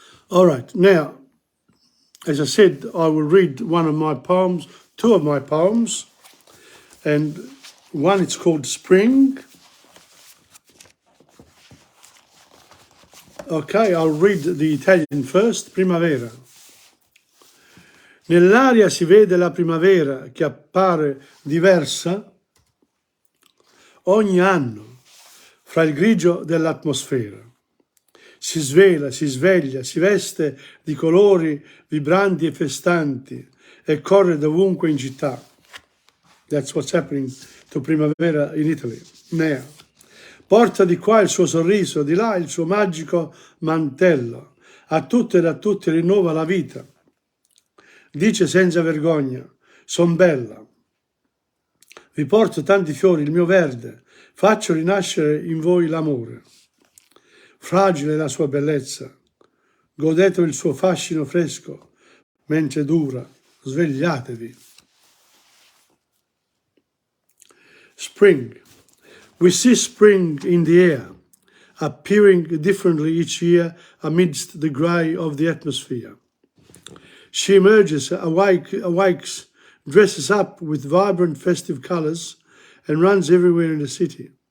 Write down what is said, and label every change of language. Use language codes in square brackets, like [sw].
[en] All right, now, as I said, I will read one of my poems, two of my poems, and one it's called Spring. Okay, I'll read the Italian first, Primavera. [it] Nell'aria si vede la primavera che appare diversa ogni anno fra il grigio dell'atmosfera. Si svela, si sveglia, si veste di colori vibranti e festanti e corre dovunque in città. [en] That's what's happening to Primavera in Italy now. [it] Porta di qua il suo sorriso, di là il suo magico mantello. A tutte e a tutti rinnova la vita. Dice senza vergogna, son bella. Vi porto tanti fiori, il mio verde, faccio rinascere in voi l'amore. Fragile la sua bellezza, godete il suo fascino fresco, mentre dura, svegliatevi. [en] Spring. We see spring in the air, appearing differently each year amidst the grey of the atmosphere. She emerges, awakes, dresses up with vibrant festive colours, and runs everywhere in the city.